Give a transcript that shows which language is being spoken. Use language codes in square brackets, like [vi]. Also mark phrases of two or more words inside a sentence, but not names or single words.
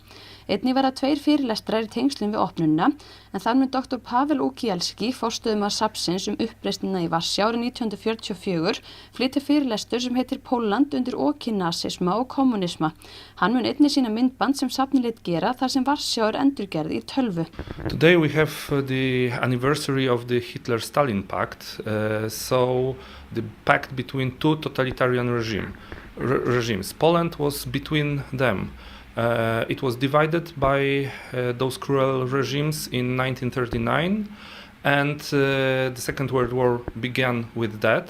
[is] Einnig verða 2 fyrirlestrar í tengslum við opnunina, en þar mun Dr. Pavel Ukielski, forstöðumaður safnsins uppreisnina í Varsjá árið 1944, flytja fyrirlestur sem heitir Pólland undir oki nasisma og kommunisma. Hann mun einnig sína myndband sem safnið lét gera þar sem Varsjá endurgerð í tölvu. [en] Today we have the anniversary of the Hitler-Stalin Pact, so the pact between 2 totalitarian regimes. Poland was between them. It was divided by those cruel regimes in 1939, and the Second World War began with that.